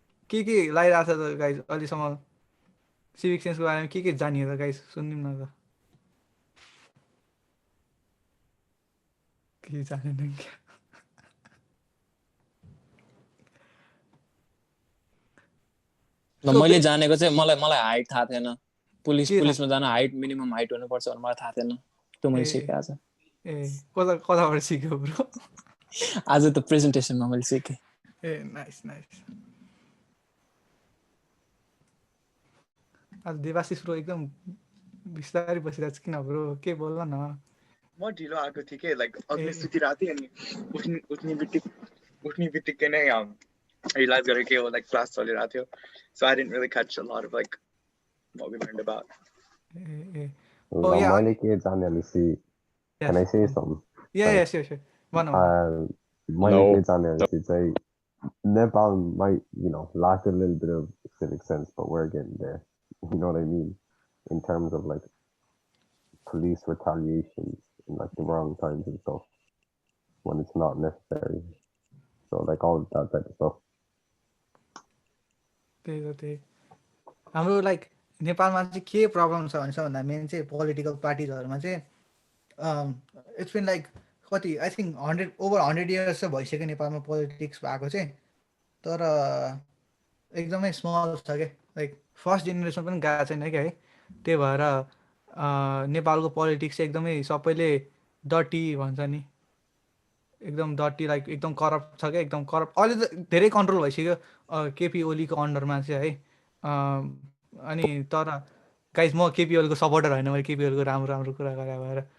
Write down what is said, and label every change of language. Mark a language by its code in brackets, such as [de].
[ne] के लगाइरहेको छ त गाइज अहिलेसम्म सिभिक सेन्सको बारेमा के जानियो त गाइज सुनिदिउँ न त के जानेन क्या मैले जानेको चाहिँ मलाई हाइट थाहा थिएन के पुलिसमा जान हाइट मिनिमम हाइट हुनुपर्छ भनेर मलाई थाहा थिएन त्यो मैले सिकेँ आज कताबाट सिक्यो ब्रो आज त प्रेजेन्टेसनमा मैले सिकेँ नाइस आज देवाशिष ब्रो एकदम बिस्तारै बसिरहेको छ किन ब्रो के बोल्न न म ढिलो आएको थिएँ के लाइक अघि सुतिरहेको थिएँ अनि उठ्ने बित्तिकै नै रियलाइज गरेँ कि लाइक क्लास चलिरहेको थियो [en] So I didn't really catch a lot of like what we learned about. [ne] मैले के जाने भनेपछि [en] can I say something? Yeah, sure. [ne] मैले के जाने भनेपछि चाहिँ [en] Nepal might, lack a little bit of civic sense, but we're getting there. You know what I mean? In terms of like police retaliations in like the wrong times and stuff when it's not necessary. So like all that type of stuff. [ne] त्यही हाम्रो like नेपालमा चाहिँ के problem छ भन्छ भन्दा main चाहिँ political पार्टिजहरूमा चाहिँ इट्स बिन लाइक कति आई थिङ्क ओभर 100 इयर्स चाहिँ भइसक्यो नेपालमा पोलिटिक्स भएको चाहिँ तर एकदमै स्मल छ क्या लाइक फर्स्ट जेनेरेसन पनि गएको छैन क्या है त्यही भएर नेपालको पोलिटिक्स चाहिँ एकदमै सबैले डटी भन्छ नि एकदम डटी लाइक एकदम करप्ट छ क्या एकदम करप्ट अहिले त धेरै कन्ट्रोल भइसक्यो केपी ओलीको अन्डरमा चाहिँ है अनि तर गाइज म केपी ओलीको सपोर्टर होइन मैले केपी ओलीको राम्रो कुरा गरे भएर